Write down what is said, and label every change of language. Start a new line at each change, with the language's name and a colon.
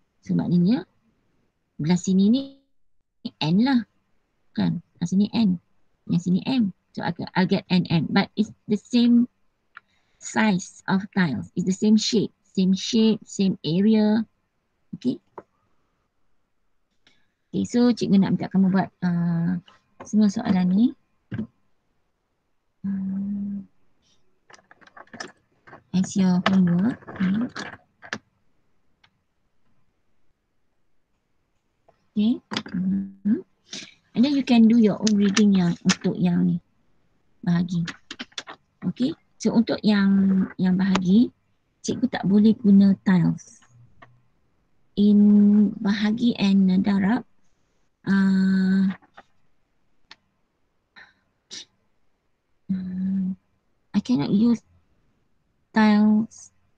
Malay: So maknanya belah sini ni N lah. Kan? Belah sini N. Yang sini M.
English: So I'll get NM. But it's the same size of tiles. It's the same shape, same area. Okay.
Malay: Okay, so cikgu nak minta kamu buat semua soalan ni.
English: As your homework. Okay. And then you can do your own reading
Malay: yang untuk yang ni bahagi.
English: Okay.
Malay: So untuk yang bahagi, cikgu tak boleh guna tiles.
English: In bahagi and darab, I cannot use tiles.